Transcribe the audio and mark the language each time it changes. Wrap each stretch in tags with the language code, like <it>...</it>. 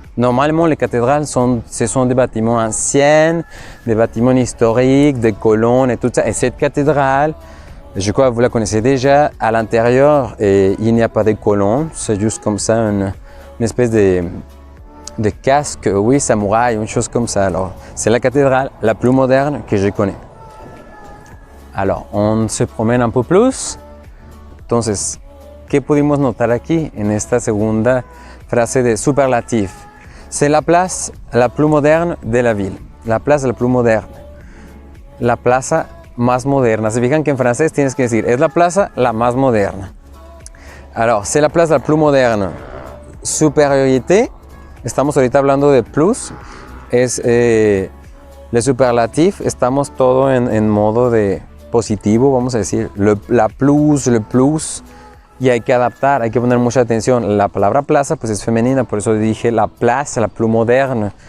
<fr>Normalement, les cathédrales, ce sont des bâtiments anciens, des bâtiments historiques, des colonnes et tout ça. Et cette cathédrale, je crois que vous la connaissez déjà, à l'intérieur, il n'y a pas de colonnes, c'est juste comme ça, une espèce de casque, oui, samouraï, une chose comme ça. Alors, c'est la cathédrale la plus moderne que je connais. Alors, on se promène un peu plus.</fr> <es>Entonces, ¿qué pudimos notar aquí en esta segunda frase de superlatif?</es> <fr>C'est la place la plus moderne de la ville. La place la plus moderne.</fr> <es>La plaza más moderna. Se fijan que en francés tienes que decir, es la plaza la más moderna.</es> <fr>Alors, c'est la place la plus moderne. Supériorité.</fr> <es>Estamos ahorita hablando de plus. Es le superlatif. Estamos todo en modo de positivo, vamos a decir.</es> <fr>La plus, le plus.</fr> <es>Y hay que adaptar, hay que poner mucha atención. La palabra plaza pues es femenina, por eso dije la plaza,</es> <fr>la plus moderne.</fr>